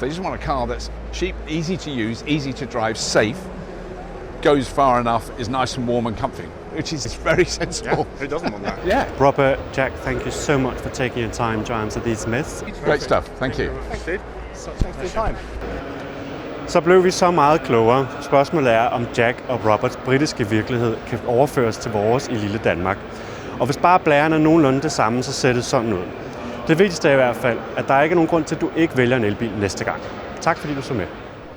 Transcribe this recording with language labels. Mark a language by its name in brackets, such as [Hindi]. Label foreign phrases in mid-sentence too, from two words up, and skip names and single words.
[English] They just want a car that's cheap, easy to use, easy to drive, safe, goes far enough, is nice and warm and comfy, which is very sensible. Yeah, who doesn't want that? Yeah. Robert, Jack, thank you so much for taking your time to answer these myths. Great stuff. Thank you. Thanks, dude. Thanks for your time. [Danish] Så blev vi så meget klogere. Spørgsmålet er, om Jack og Roberts britiske virkelighed kan overføres til vores i lille Danmark. Og hvis bare blæren er nogenlunde det samme, så ser det sådan ud. Det vigtigste er i hvert fald, at der ikke er nogen grund til, at du ikke vælger en elbil næste gang. Tak fordi du så med.